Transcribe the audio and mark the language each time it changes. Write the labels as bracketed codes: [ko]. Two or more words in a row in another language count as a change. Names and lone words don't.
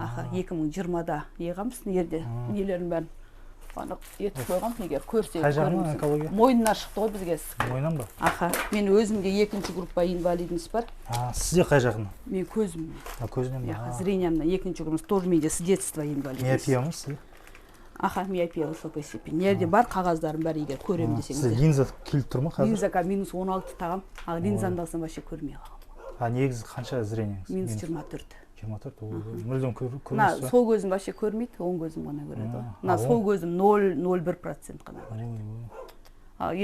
[kk] Аха, 2020-да неғамыз, ерде нелерін бәрін анық етіп қойған, егер көрсе онкология? Мойнына шықты ғой бізге. Мойнынан ба? Аха, мен өзімде 2-ші группа инвалидность бар. Сізде қай жағынан? Мен көзімнен. Көзінен ба? Зрениямнан 2-ші группа, [ru] тоже менде с детства инвалидность. [kk] Миопия сізде? Аха, [ru] миопия высокой степени. [kk] Нерде бар қағаздарын бәрі егер көрем десеңіз. Сізде линза келіп тұр ма қазір? Линзаға -16 тағам, ал линзамды алсам вообще көрмей қалам. Негізі қанша зрениеңіз? -24. 24, мүлдем көрмейсіз ба? Сол көзім вообще көрмейді, оң көзім ғана көреді. Сол көзім 0,01% ғана көреді.